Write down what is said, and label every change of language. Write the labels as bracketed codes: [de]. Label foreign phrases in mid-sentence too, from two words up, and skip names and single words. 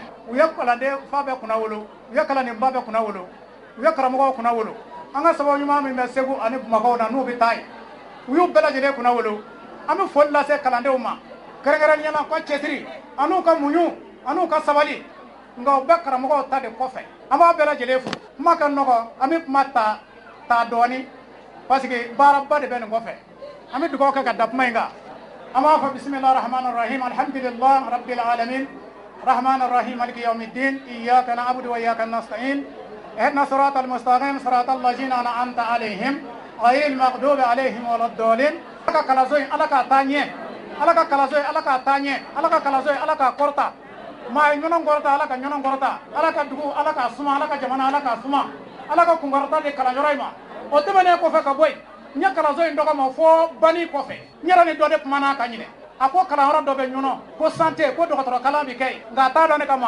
[bm] u ye kalanden fa bɛɛ kunna wolo u ye kalanden ba bɛɛ kunna wolo u ye karamɔgɔw kunna wolo an ka sababu ɲuman min bɛ Segu ani Bamakɔ na n'u bɛ taa ye u y'u bɛɛ lajɛlen kunna wolo an bɛ foli lase kalandenw ma kɛrɛnkɛrɛnniyala ka cɛsiri an'u ka muɲu an'u ka sabali nka u bɛɛ karamɔgɔw ta de kɔfɛ an b'a bɛɛ lajɛlen fo kuma ka nɔgɔ an bɛ kuma ta dɔɔni parce que baaraba de bɛ nin kɔfɛ an bɛ dugawu kɛ ka da kuma in kan an b'a fɔ [ar] بسم الله الرحمن الرحيم الحمد لله رب العالمين الرحمن الرحيم مالك يوم الدين إياك نعبد وإياك نستعين اهدنا الصراط المستقيم صراط الذين أنعمت عليهم غير المغضوب عليهم ولا الضالين [bm] ala ka kalanso in ala k'a taa ɲɛ ala ka kalanso in ala k'a taa ɲɛ ala ka kalanso in ala k'a kɔrɔta maa ye ɲɔnɔ kɔrɔta ala ka ɲɔnɔ kɔrɔta ala ka dugu ala k'a suma ala ka jamana ala k'a suma ala ka kunkɔrɔta di kalanyɔrɔ in ma o tɛmɛnen kɔfɛ ka bɔ yen n ye kalanso in dɔgɔma fo bani kɔfɛ n yɛrɛ ni dɔ de kumana ka ɲinɛ a ko kalanyɔrɔ dɔ bɛ ɲɔnɔ ko santé ko dɔgɔtɔrɔ kalan bɛ kɛ yen nka a t'a dɔn ne ka maa